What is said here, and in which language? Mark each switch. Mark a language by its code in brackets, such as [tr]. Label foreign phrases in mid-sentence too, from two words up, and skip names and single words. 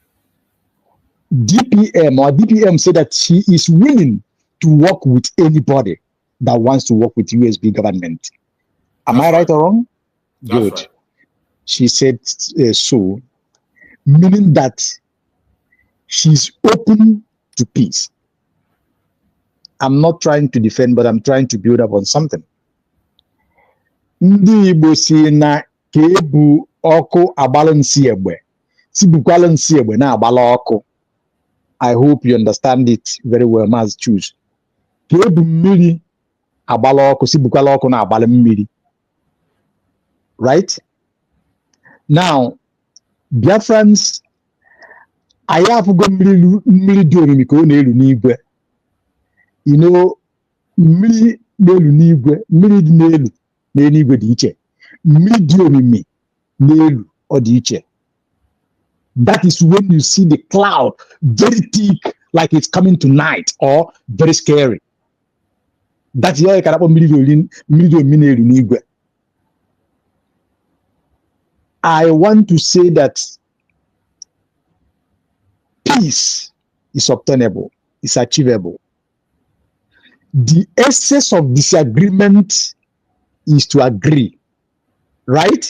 [en] DPM said that she is willing to work with anybody that wants to work with USB government. Am I right or wrong? Good. Right. She said so, meaning that she's open to peace. I'm not trying to defend, but I'm trying to build up on something. [ig] Ndị Igbo si na ka ebu ọkụ agbala nsi egbe, si bukwala nsi egbe na agbala ọkụ. [en] I hope you understand it very well, Mas choose. Right? Now, Biafrans, I have got you know, [ig] mmiri n'elu n'igwe, mmiri dị n'elu na eluigwe dị iche. Mmiri dị omimi n'elu ọ dị iche. [en] That is when you see the cloud very thick, like it's coming tonight, or very scary. That's why you can have [ig] mmiri dị omimi n'elu n'igwe. [en] I want to say that peace is obtainable, is achievable. The essence of disagreement is to agree, right?